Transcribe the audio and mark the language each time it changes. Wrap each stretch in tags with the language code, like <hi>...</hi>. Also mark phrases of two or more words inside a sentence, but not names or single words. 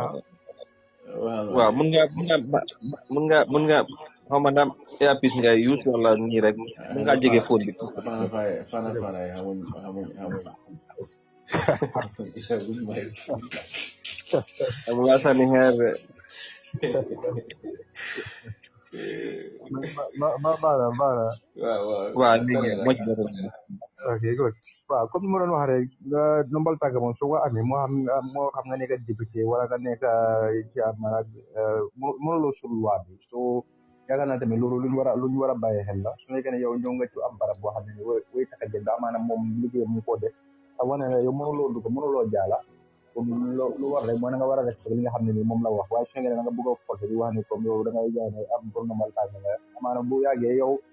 <wo>waaw mun nga xaw ma naam earpiece ngay use wala nii rek mun ngaa jege phone bi fana xamuñ mu nga sànni xeer waaw léegi</wo> <en>much better ok good</en> <wo>waaw comme ni ma doon wax rek nga nombal tànk moom soo ko amee moo xam nga nekk député wala nga nekk ci maanaam mënuloo sul loi bi so yaakaar naa tamit loolu lu ñu war a bàyyi xel la su nekkee ne yow ñëw nga ci am barab boo xam ne way taka jënd maanaam moom liggéey mu ko def te wane ne yow mënuloo dugg mënuloo jaala comme lu war rek mooy na nga war a respecté li nga xam ne nii moom la wax waaye su nekkee ne da nga bëgg a forcé di wax ni comme yow da ngay jaay ne am pour nombal tànk nga maanaam bu yàggee yow</wo>